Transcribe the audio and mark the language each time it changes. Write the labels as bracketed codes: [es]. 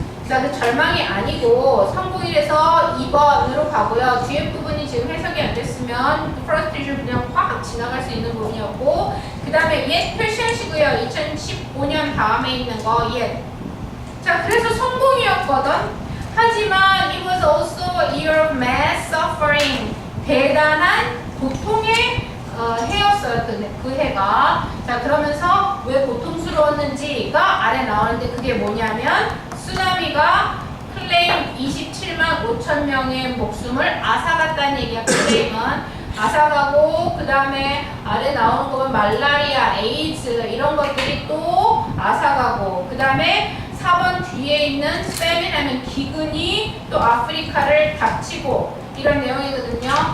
[ko] 자, 그 절망이 아니고 성공이라서 2번으로 가고요. 뒤에 부분이 지금 해석이 안 됐으면 프러스트레이션 그냥 확 지나갈 수 있는 부분이었고 그 다음에 옛 표시하시고요. 2015년 다음에 있는 거 옛. 자, 그래서 성공이었거든. 하지만 [en] it was also a year of mass suffering. [ko] 대단한 고통의 해였어요. 그 해가. 자, 그러면서 왜 고통스러웠는지가 아래 나오는데 그게 뭐냐면 쓰나미가 클레임 27만 5천 명의 목숨을 앗아갔다는 얘기야. 클레임은 앗아가고 그 다음에 아래 나오는 거는 말라리아, 에이즈 이런 것들이 또 앗아가고 그 다음에 4번 뒤에 있는 famine 하면 기근이 또 아프리카를 닥치고 이런 내용이거든요.